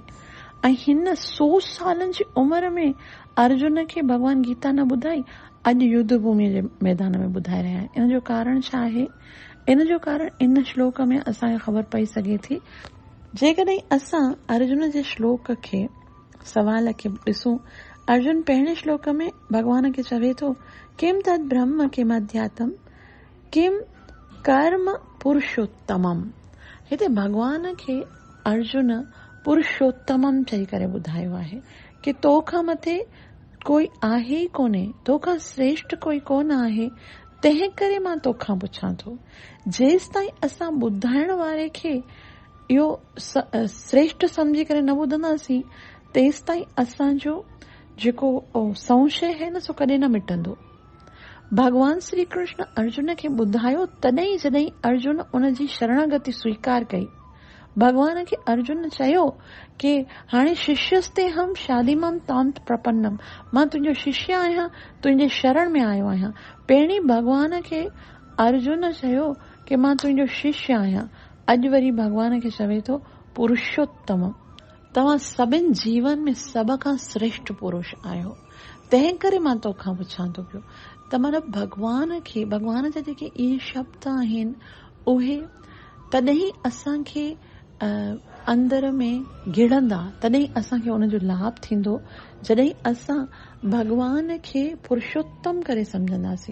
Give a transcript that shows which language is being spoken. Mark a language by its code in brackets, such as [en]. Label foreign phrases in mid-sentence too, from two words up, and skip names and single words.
[sd] ऐं हिन 100 सालनि जी उमिरि में अर्जुन खे भगवान गीता न ॿुधाई, अॼु युद्ध भूमि जे मैदान में ॿुधाए रहिया आहिनि। इन जो कारण छा आहे? इन जो कारण इन श्लोक में असांखे ख़बर पई सघे थी। जेकॾहिं असां अर्जुन जे श्लोक खे, सवाल खे ॾिसूं, अर्जुन पहिरें श्लोक में भगवान खे चवे थो, [sa] किम तद ब्रह्म किम अध्यात्म किम कर्म पुरुषोत्तमम। [sd] हिते भगवान खे अर्जुन पुरुषोत्तमम चई करे ॿुधायो आहे कि तोखां मथे कोई आहे ई कोन्हे, तोखां श्रेष्ठ कोई कोन आहे, तंहिं करे मां तोखां पुछां थो। जेसि ताईं असां ॿुधाइण वारे खे इहो श्रेष्ठ समझी करे न ॿुधंदासीं, तेसि ताईं असांजो जेको संशय है न, सो कॾहिं न मिटंदो। भगवान श्री कृष्ण अर्जुन खे ॿुधायो तॾहिं जॾहिं अर्जुन उन जी शरणागति स्वीकार कई। भगवान खे अर्जुन चयो कि हाणे [sa] शिष्यस्ते हम शादीमम तांत प्रपन्नम, [sd] मां तुंहिंजो शिष्य आहियां, तुंहिंजे शरण में आयो आहियां। पहिरीं भगवान खे अर्जुन चयो कि मां तुंहिंजो शिष्य आहियां, अॼु वरी भगवान खे चवे थो पुरुषोत्तम। त तव्हां सभिनि जीवन में सभ खां श्रेष्ठ पुरुष आहियो, तंहिं करे मां तोखां पुछां थो पियो त मतिलबु भॻवान जा जेके इहे शब्द आहिनि उहे तॾहिं असांखे अंदर में गिड़ंदा, तॾहिं असांखे उनजो लाभ थींदो जॾहिं असां भॻवान खे पुरुषोत्तम करे सम्झंदासीं।